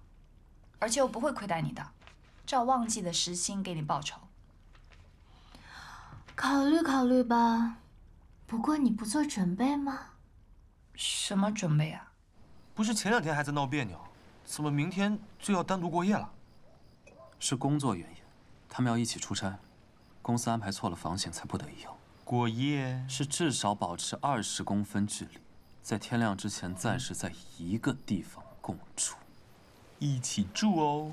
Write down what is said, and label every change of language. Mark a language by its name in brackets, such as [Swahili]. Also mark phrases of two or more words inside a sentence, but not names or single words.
[Chinese] 而且我不會虧待你的，照旺季的時薪給你報酬。考慮考慮吧。不過你不做準備嗎？什麼準備啊？不是前2天還在鬧彆扭，怎麼明天就要單獨過夜了？是工作原因。他們要一起出差， 公司安排錯了房型才不得已用。过夜是至少保持20公分距離，在天亮之前暂时在一个地方共处。一起住哦。